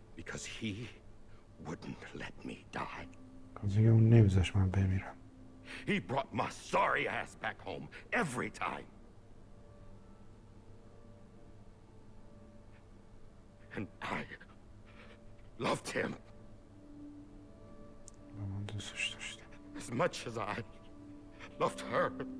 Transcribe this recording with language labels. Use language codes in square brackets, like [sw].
[en] Because he wouldn't let me die. [fa] از اینکه اون نمیذاش من بمیرم. [en] He brought my sorry ass back home every time. And I loved him [fa] من دوستش داشتم. [en] as much as I loved her.